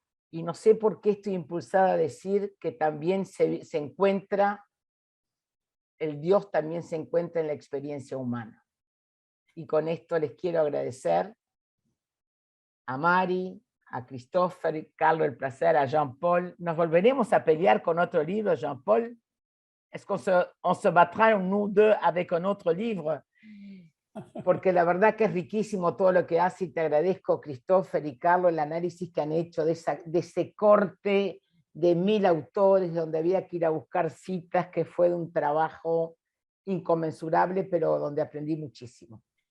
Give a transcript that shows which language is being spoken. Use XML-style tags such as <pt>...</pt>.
<es>Y no sé por qué estoy impulsada a decir que también se encuentra, el Dios también se encuentra en la experiencia humana. Y con esto les quiero agradecer a Mari, a Christopher, Carlos el placer, a Jean-Paul. ¿Nos volveremos a pelear con otro libro, Jean-Paul?</es> <fr>¿Es qu'on se battra nous deux avec un autre livre?</fr> <es>Porque la verdad que es riquísimo todo lo que hace y te agradezco, Christopher y Carlos, el análisis que han hecho de ese corte de 1000 autores donde había que ir a buscar citas, que fue de un trabajo inconmensurable, pero donde aprendí muchísimo.</es>